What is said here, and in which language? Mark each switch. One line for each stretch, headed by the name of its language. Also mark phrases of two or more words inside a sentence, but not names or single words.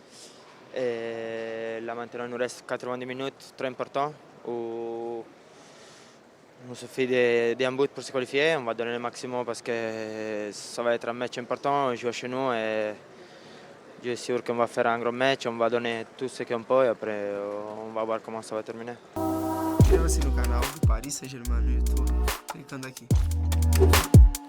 French: Et là maintenant, il nous reste 90 minutes, très important, où il suffit d'un but pour se qualifier. On va donner le maximum parce que ça va être un match important. On joue chez nous et je suis sûr qu'on va faire un grand match. On va donner tout ce qu'on peut et après on va voir comment ça va terminer.
Portuguese: Inscreva-se no canal do Paris Saint-Germain no YouTube, clicando aqui.